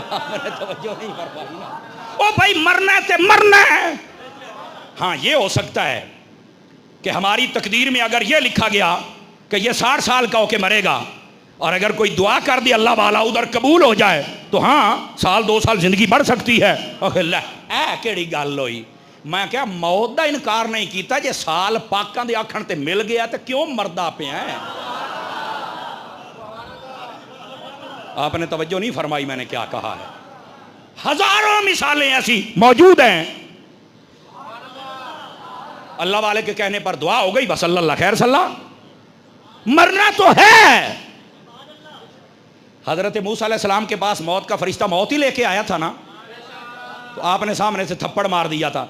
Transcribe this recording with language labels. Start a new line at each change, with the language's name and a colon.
Urdu: میں نے توجہ نہیں فرمائی نا.
Punjabi: او بھائی مرنا ہے
Urdu: تے مرنا ہے. ہاں یہ ہو سکتا ہے کہ ہماری تقدیر میں اگر یہ لکھا گیا کہ یہ 60 سال کا ہو کے مرے گا اور اگر کوئی دعا کر دی اللہ والا ادھر قبول ہو جائے تو ہاں 1-2 سال زندگی بڑھ سکتی ہے.
Punjabi: اے کیڑی گل ہوئی. میں کیا موت دا انکار نہیں کیتا, جے سال پاکاں دے آکھن تے مل گیا تو کیوں مردا پیا ہے.
Urdu: آپ نے توجہ نہیں فرمائی میں نے کیا کہا ہے. ہزاروں مثالیں ایسی موجود ہیں. اللہ والے کے کہنے پر دعا ہو گئی بس اللہ خیر صلاح. مرنا تو ہے. حضرت موسیٰ علیہ السلام کے پاس موت کا فرشتہ موت ہی لے کے آیا تھا نا, تو آپ نے سامنے سے تھپڑ مار دیا تھا.